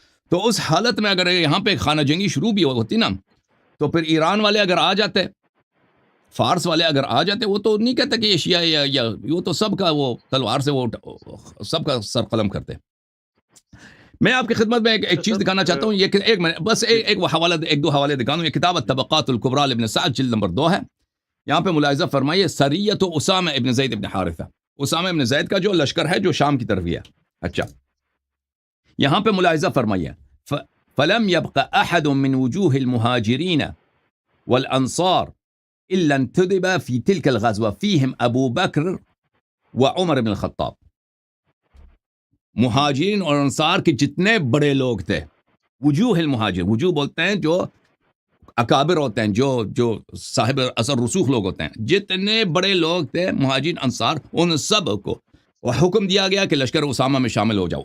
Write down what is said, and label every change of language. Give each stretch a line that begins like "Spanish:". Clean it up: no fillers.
Urdu: تو اس حالت میں اگر یہاں پہ خانہ جنگی شروع بھی ہوتی نا، تو پھر ایران والے اگر آ جاتے، فارس والے اگر آ جاتے، وہ تو نہیں کہتے کہ یہ شیعہ یا وہ تو سب کا، وہ تلوار سے وہ سب کا سر قلم کرتے. میں آپ کی خدمت میں ایک چیز دکھانا چاہتا ہوں، یہ ایک منٹ بس، ایک دو حوالے دکھا دوں. یہ کتاب الطبقات الکبریٰ لابن سعد جلد نمبر 2 ہے. یہاں پہ ملاحظہ فرمائیے سریۃ اسامہ ابن زید ابن حارثہ، اسامہ ابن زید کا جو لشکر ہے جو شام کی طرف ہے. اچھا، یہاں پہ ملاحظہ فرمائیے،
Arabic: فلم يبق احد من وجوه المهاجرين والانصار الا انتدب في تلك الغزوه فيهم ابو بکر وعمر بن الخطاب.
Urdu: مہاجرین اور انصار کے جتنے بڑے لوگ تھے، وجوہ المہاجر، وجوہ بولتے ہیں جو اکابر ہوتے ہیں، جو صاحب اثر رسوخ لوگ ہوتے ہیں، جتنے بڑے لوگ تھے مہاجرین انصار، ان سب کو حکم دیا گیا کہ لشکر اسامہ میں شامل ہو جاؤ.